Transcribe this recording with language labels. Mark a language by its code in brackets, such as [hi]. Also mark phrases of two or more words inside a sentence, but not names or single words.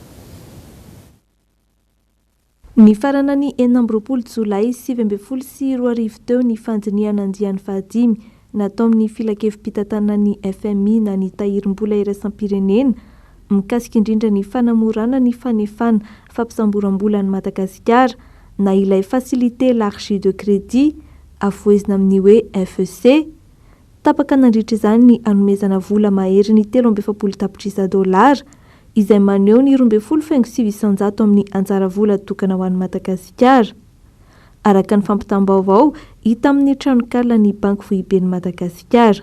[mg] Ny farana ny 4 Jolay 2024 teo ny fandiniana andiany fahadimy natao amin'ny filakevim-pitantanana ny FMI na ny tahirim-bola iraisam-pirenena mikasika indrindra ny fanamorana ny fanefana fampisamboram-bola ny Madagasikara na ilay [fr] facilité large de crédit [mg] avoezina amin'ny hoe FEC tapaka nandritra izany ny anomezana vola mahery ny 3.7 tapitrisa dolara izay maneho ny 20.700 amin'ny anjara vola tokana ho an'ny Madagasikara. Araka ny fampitam-baovao hita amin'ny tranokala ny banky foiben'ny Madagasikara.